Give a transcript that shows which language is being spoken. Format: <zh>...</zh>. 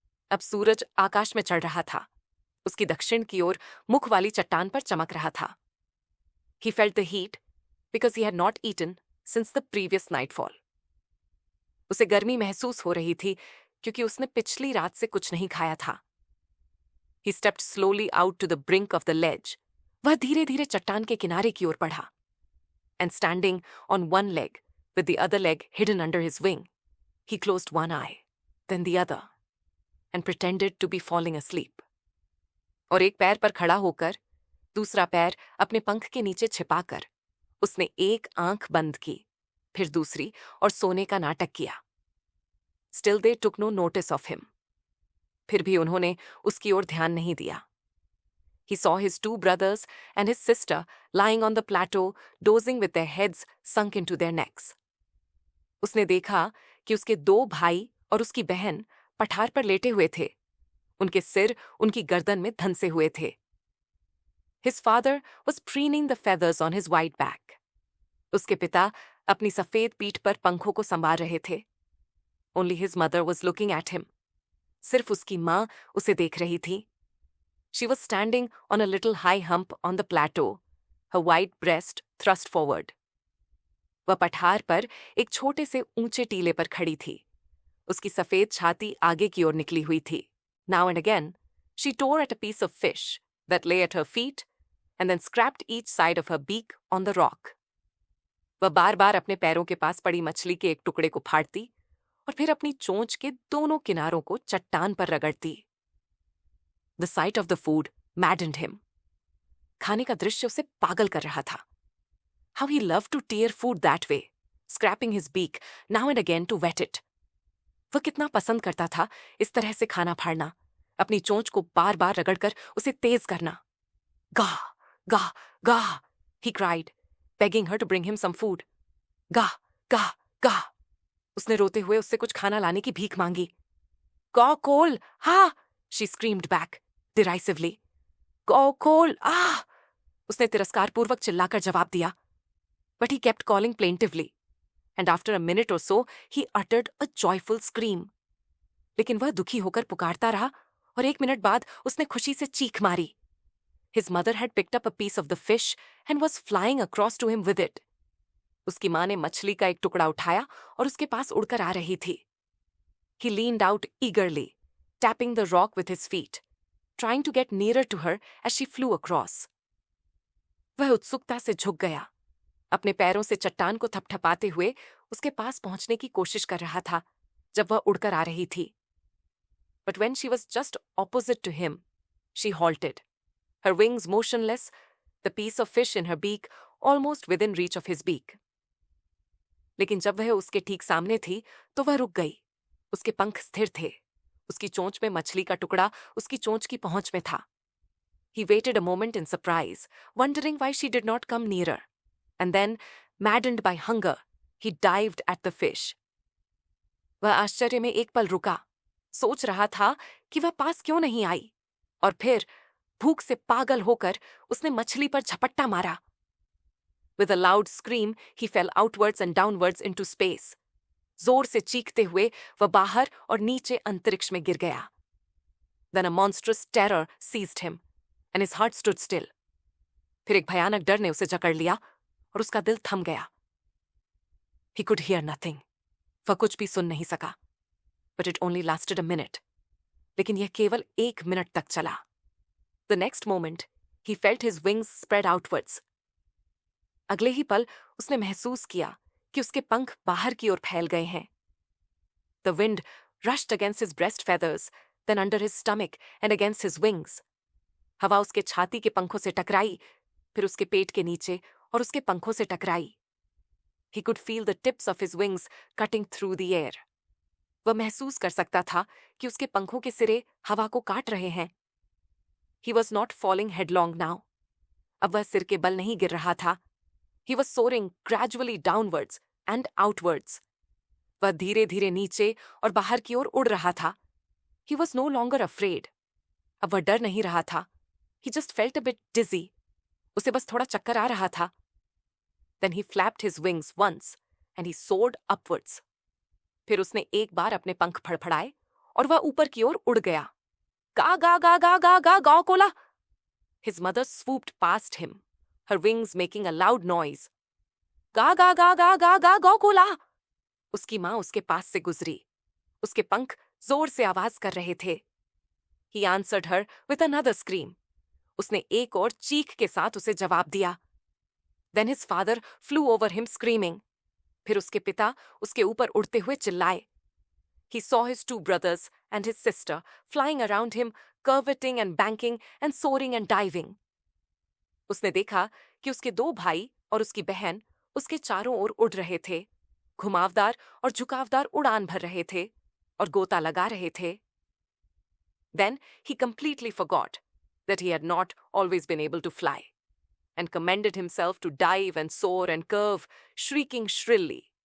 <hi>अब सूरज आकाश में चढ़ रहा था, उसकी दक्षिण की ओर मुख वाली चट्टान पर चमक रहा था.</hi> <en>He felt the heat because he had not eaten since the previous nightfall.</en> <hi>उसे गर्मी महसूस हो रही थी क्योंकि उसने पिछली रात से कुछ नहीं खाया था.</hi> <en>He stepped slowly out to the brink of the ledge.</en> <hi>वह धीरे-धीरे चट्टान के किनारे की ओर बढ़ा.</hi> <en>And standing on one leg, with the other leg hidden under his wing, he closed one eye, then the other, and pretended to be falling asleep.</en> <hi>और एक पैर पर खड़ा होकर, दूसरा पैर अपने पंख के नीचे छिपाकर, उसने एक आंख बंद की, फिर दूसरी और सोने का नाटक किया.</hi> <en>Still they took no notice of him.</en> <hi>फिर भी उन्होंने उसकी ओर ध्यान नहीं दिया.</hi> <en>He saw his two brothers and his sister lying on the plateau, dozing with their heads sunk into their necks.</en> <hi>उसने देखा कि उसके दो भाई और उसकी बहन पठार पर लेटे हुए थे. उनके सिर उनकी गर्दन में धंसे हुए थे.</hi> <en>His father was preening the feathers on his white back.</en> <hi>उसके पिता अपनी सफेद पीठ पर पंखों को संवार रहे थे.</hi> <en>Only his mother was looking at him.</en> <hi>सिर्फ उसकी माँ उसे देख रही थी।</hi> <en>She was standing on a little high hump on the plateau, her white breast thrust forward.</en> <hi>वह पठार पर एक छोटे से ऊंचे टीले पर खड़ी थी। उसकी सफेद छाती आगे की ओर निकली हुई थी।</hi> <en>Now and again, she tore at a piece of fish that lay at her feet and then scraped each side of her beak on the rock.</en> <hi>वह बार-बार अपने पैरों के पास पड़ी मछली के एक टुकड़े को फाड़ती और फिर अपनी चोंच के दोनों किनारों को चट्टान पर रगड़ती।</hi> <en>The sight of the food maddened him.</en> <hi>खाने का दृश्य उसे पागल कर रहा था।</hi> <en>How he loved to tear food that way, scraping his beak now and again to wet it.</en> <hi>वह कितना पसंद करता था इस तरह से खाना फाड़ना, अपनी चोंच को बार-बार रगड़कर उसे तेज करना।</hi> <en>Gah, gah, gah, he cried, begging her to bring him some food. Gah, gah, gah.</en> <hi>उसने रोते हुए उससे कुछ खाना लाने की भीख मांगी। Gaw Cole, ha!</hi> <en>She screamed back, derisively. Gaw Cole, ah!</en> <hi>उसने तिरस्कारपूर्वक चिल्लाकर जवाब दिया।</hi> <en>But he kept calling plaintively, and after a minute or so, he uttered a joyful scream.</en> <hi>लेकिन वह दुखी होकर पुकारता रहा और 1 मिनट बाद उसने खुशी से चीख मारी।</hi> <en>His mother had picked up a piece of the fish and was flying across to him with it.</en> <hi>उसकी माँ ने मछली का एक टुकड़ा उठाया और उसके पास उड़कर आ रही थी।</hi> <en>He leaned out eagerly, tapping the rock with his feet, trying to get nearer to her as she flew across.</en> <hi>वह उत्सुकता से झुक गया, अपने पैरों से चट्टान को थपथपाते हुए उसके पास पहुंचने की कोशिश कर रहा था जब वह उड़कर आ रही थी।</hi> <en>But when she was just opposite to him, she halted, her wings motionless, the piece of fish in her beak almost within reach of his beak.</en> <hi>लेकिन जब वह उसके ठीक सामने थी तो वह रुक गई। उसके पंख स्थिर थे, उसकी चोंच में मछली का टुकड़ा उसकी चोंच की पहुंच में था।</hi> <en>He waited a moment in surprise, wondering why she did not come nearer, and then, maddened by hunger, he dived at the fish.</en> <hi>वह आश्चर्य में एक पल रुका, सोच रहा था कि वह पास क्यों नहीं आई, और फिर भूख से पागल होकर उसने मछली पर झपट्टा मारा।</hi> <en>With a loud scream, he fell outwards and downwards into space.</en> <hi>जोर से चीखते हुए वह बाहर और नीचे अंतरिक्ष में गिर गया।</hi> <en>Then a monstrous terror seized him, and his heart stood still.</en> <hi>फिर एक भयानक डर ने उसे जकड़ लिया और उसका दिल थम गया।</hi> <en>He could hear nothing.</en> <hi>वह कुछ भी सुन नहीं सका।</hi> <en>But it only lasted a minute.</en> <hi>लेकिन यह केवल 1 मिनट तक चला।</hi> <en>The next moment, he felt his wings spread outwards.</en> <hi>अगले ही पल उसने महसूस किया कि उसके पंख बाहर की ओर फैल गए हैं।</hi> <en>The wind rushed against his breast feathers, then under his stomach and against his wings.</en> <hi>हवा उसके छाती के पंखों से टकराई, फिर उसके पेट के नीचे और उसके पंखों से टकराई।</hi> <en>He could feel the tips of his wings cutting through the air.</en> <hi>वह महसूस कर सकता था कि उसके पंखों के सिरे हवा को काट रहे हैं।</hi> <en>He was not falling headlong now.</en> <hi>अब वह सिर के बल नहीं गिर रहा था।</hi> <en>He was soaring gradually downwards and outwards.</en> <hi>वह धीरे-धीरे नीचे और बाहर की ओर उड़ रहा था।</hi> <en>He was no longer afraid.</en> <hi>अब वह डर नहीं रहा था।</hi> <en>He just felt a bit dizzy.</en> <hi>उसे बस थोड़ा चक्कर आ रहा था।</hi> <en>Then he flapped his wings once and he soared upwards.</en> <hi>फिर उसने एक बार अपने पंख फड़फड़ाए और वह ऊपर की ओर उड़ गया। गा गा गा गा गा गा गाओ Cola!</hi> <en>His mother swooped past him, her wings making a loud noise. गा गा गा गा गा गा गाओ कोला!</en> <hi>उसकी माँ उसके पास से गुजरी। उसके पंख जोर से आवाज कर रहे थे।</hi> <en>He answered her with another scream.</en> <hi>उसने एक और चीख के साथ उसे जवाब दिया।</hi> <en>Then his father flew over him screaming.</en> <hi>फिर उसके पिता उसके ऊपर उड़ते हुए चिल्लाए।</hi> <en>He saw his 2 brothers and his sister flying around him, curveting and banking and soaring and diving.</en> <hi>उसने देखा कि उसके 2 भाई और उसकी बहन उसके चारों ओर उड़ रहे थे, घुमावदार और झुकावदार उड़ान भर रहे थे और गोता लगा रहे थे।</hi> <en>Then he completely forgot that he had not always been able to fly, and commended himself to dive and soar and curve, shrieking shrilly.</en>